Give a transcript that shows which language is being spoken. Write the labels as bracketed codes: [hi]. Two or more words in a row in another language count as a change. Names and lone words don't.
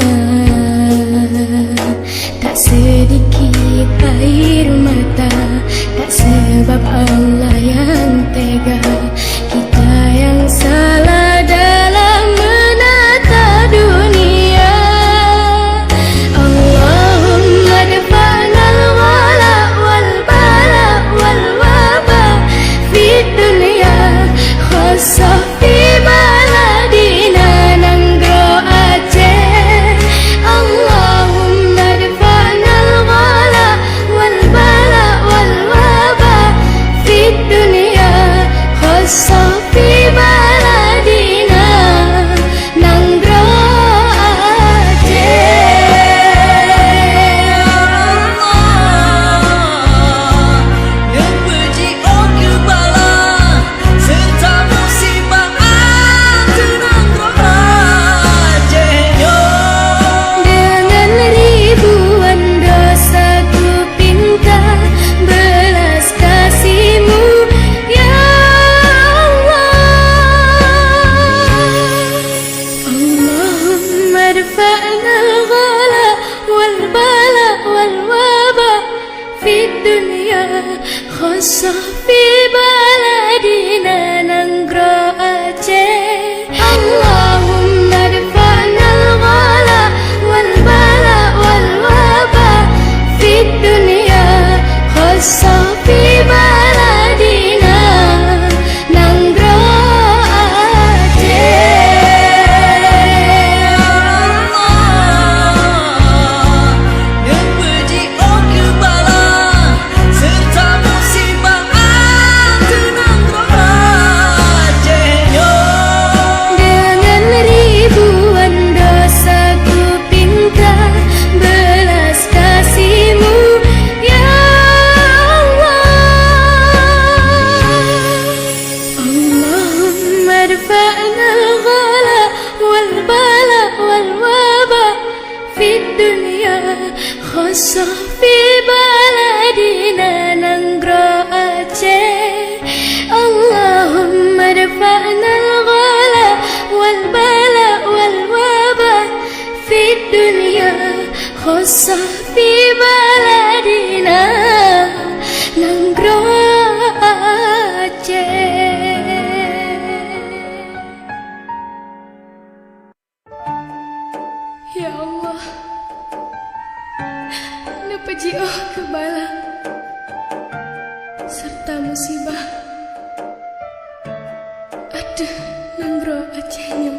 [id] Tak sedikit air mata, tak sebab Allah yang tega. Kita yang salah dalam menata dunia. [ar] اللهم دافع عنا الولا والبلاء والوباء في الدنيا خصوصا في بلادنا Nanggro Aceh. اللهم دافع عنا الولا والبلاء والوباء في الدنيا خصوصا في بلادنا Nanggro Aceh. [id] Yang berjiwa kebala serta musibah tenang Acehnya. Dengan ribuan dosa ku pinta belas kasih-Mu, ya Allah. [ar] اللهم دافع عنا الغلاء والبلاء والوباء في الدنيا خصوصا في بلادنا Nanggro Aceh. اللهم دافع عنا الغلاء والبلاء والوباء في الدنيا خصوصا في بلادنا Nanggro Aceh. [id] Yang berjiwa kebala serta musibah tenang Acehnya. Dengan ribuan dosa ku pinta belas kasih-Mu, ya Allah. [ar] اللهم دافع عنا الغلاء والبلاء والوباء في الدنيا خصوصا في بلادنا Nanggro Aceh. اللهم دافع عنا الغلاء والبلاء والوباء في الدنيا خصوصا في بلادنا Nanggro Aceh. [ace] Ya Allah, nu pejioh kebala serta musibah. [id] Aduh, Nanggro Acehnya.